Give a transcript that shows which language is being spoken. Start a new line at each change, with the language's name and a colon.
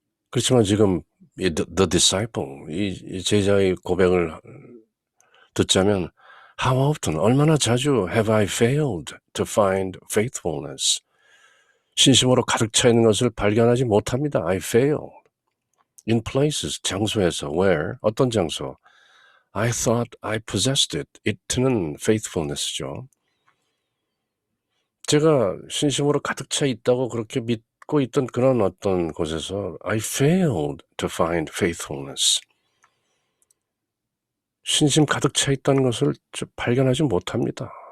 Korean: 그렇지만 지금
English: the disciple,
Korean: 이 제자의 고백을 듣자면
English: how often,
Korean: 얼마나 자주
English: have I failed to find faithfulness,
Korean: 신심으로 가득 차 있는 것을 발견하지 못합니다.
English: I failed in places,
Korean: 장소에서,
English: where,
Korean: 어떤 장소,
English: I thought I possessed it, it는 faithfulness죠.
Korean: 제가 신심으로 가득 차 있다고 그렇게 믿고 있던 그런 어떤 곳에서
English: I failed to find faithfulness,
Korean: 신심 가득 차 있다는 것을 발견하지 못합니다.